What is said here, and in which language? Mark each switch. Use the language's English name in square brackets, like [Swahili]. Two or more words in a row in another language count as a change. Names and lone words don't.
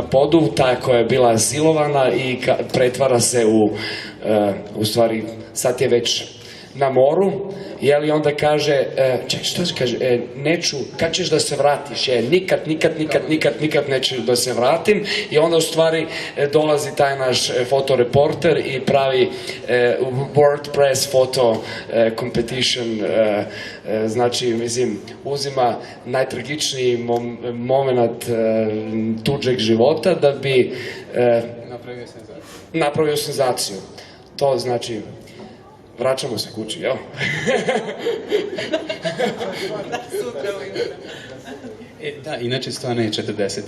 [Serbian] podu, ta koja je bila silovana i pretvara se u stvari sad je već na moru, jeli onda kaže, čekaj, što se kaže, neću, kad ćeš da se vratiš, nikad neću da se vratim, i onda u stvari dolazi taj naš fotoreporter i pravi WordPress [English] photo competition, [Serbian] znači, mislim, uzima najtragičniji moment tuđeg života da bi napravio senzaciju. To znači, vraćamo se kući, jel? Da, inače stvarno je 40.